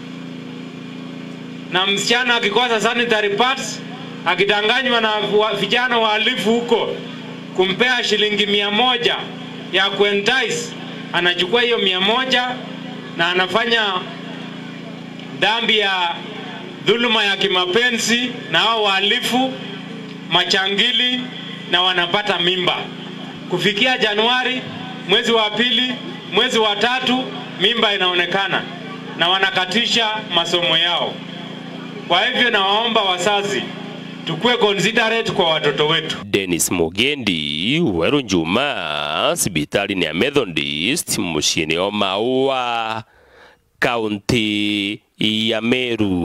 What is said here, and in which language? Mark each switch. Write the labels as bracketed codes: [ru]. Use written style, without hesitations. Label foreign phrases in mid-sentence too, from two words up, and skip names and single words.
[sw] Na msichana akikosa [en] sanitary pads, [sw] akidanganywa na vijana wahalifu huko kumpea shilingi 100 ya kuentice, anachukua hiyo 100 na anafanya dhambi ya dhuluma ya kimapenzi na hao wahalifu machangili, na wanapata mimba. Kufikia Januari, mwezi wa pili, mwezi wa tatu, mimba inaonekana na wanakatisha masomo yao. Kwa hivyo nawaomba wazazi tukue considerate kwa watoto wetu. [mer] Dennis Mugendi, Weru Njuma, sibitari ni ya Methodist, mushini o MAUA, kaunti ya Meru.